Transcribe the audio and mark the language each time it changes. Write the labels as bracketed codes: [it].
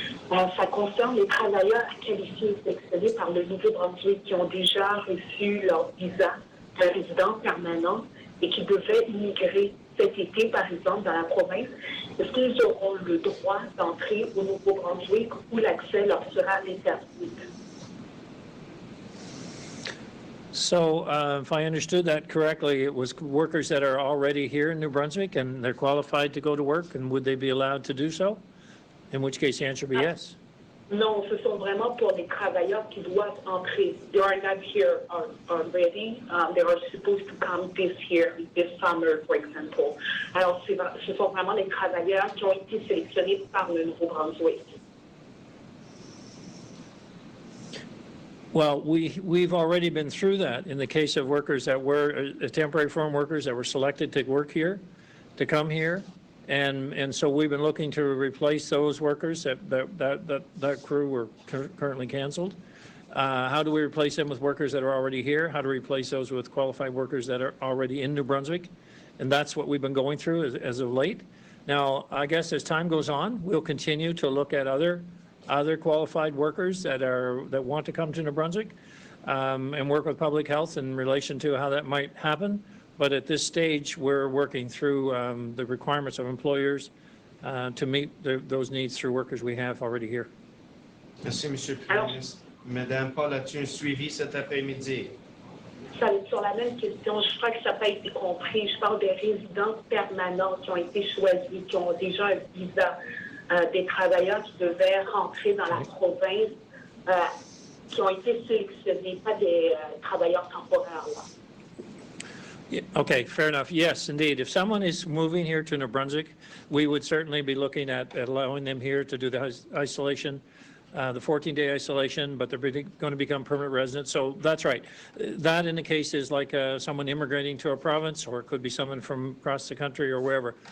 [fr] Ça concerne les travailleurs qualifiés et sélectionnés par le Nouveau-Brunswick qui ont déjà reçu leur visa de résidence permanent et qui devaient immigrer cet été, par exemple, dans la province. Est-ce qu'ils auront le droit d'entrer au Nouveau-Brunswick ou l'accès leur sera interdit? [en] So if I understood that correctly, it was workers that are already here in New Brunswick and they're qualified to go to work, and would they be allowed to do so? In which case the answer would be yes. [fr] Non, ce sont vraiment pour les travailleurs qui doivent entrer. [en] They are not here already. They are supposed to come this year, this summer, for example. [fr] Alors, ce sont vraiment les travailleurs qui ont été sélectionnés par le Nouveau-Brunswick. [en] Well, we've already been through that in the case of workers that were temporary foreign workers that were selected to work here, to come here, and so we've been looking to replace those workers that crew were currently canceled. How do we replace them with workers that are already here? How to replace those with qualified workers that are already in New Brunswick? And that's what we've been going through as of late. Now, I guess as time goes on, we'll continue to look at other qualified workers that want to come to New Brunswick and work with public health in relation to how that might happen. But at this stage, we're working through the requirements of employers to meet those needs through workers we have already here. [fr] Merci, Monsieur le Premier ministre. Madame Paul, as-tu un suivi cet après-midi? Sur la même question, je crois que ça n'a pas été compris. Je parle des résidents permanents qui ont été choisis, qui ont déjà un visa. Des travailleurs qui devaient rentrer dans la province, qui ont été sélectionnés, pas des travailleurs temporaires. Là. [en] Yeah, okay, fair enough. Yes, indeed. If someone is moving here to New Brunswick, we would certainly be looking at allowing them here to do the isolation, the 14-day isolation, but they're going to become permanent residents. So that's right. That in the case is like someone immigrating to a province, or it could be someone from across the country or wherever.